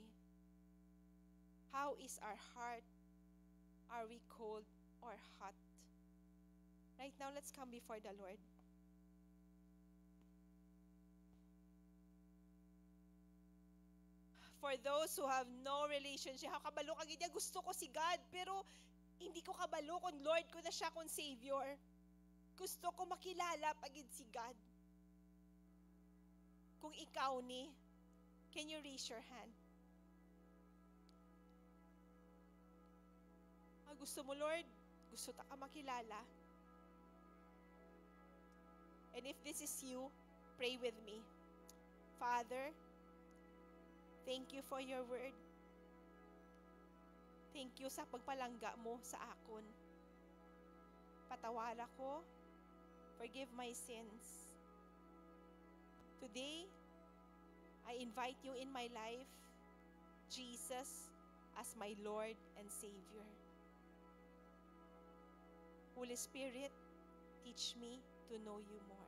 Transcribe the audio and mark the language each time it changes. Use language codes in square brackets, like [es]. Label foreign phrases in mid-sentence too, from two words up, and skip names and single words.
[en] How is our heart? Are we cold or hot? Right now, let's come before the Lord. For those who have no relationship, how [hil] kabalo ka gid, gusto ko si God, pero hindi ko kabalo kung Lord ko na siya kung Savior. Gusto ko makilala pagid si God. Kung ikaw ni, [en] can you raise your hand? [hil] Gusto mo, Lord, gusto ta ka makilala. [en] And if this is you, pray with me. Father, thank you for your word. Thank you [hil] sa pagpalangga mo sa akon. Patawala ko. [en] Forgive my sins. Today, I invite you in my life, Jesus, as my Lord and Savior. Holy Spirit, teach me to know you more.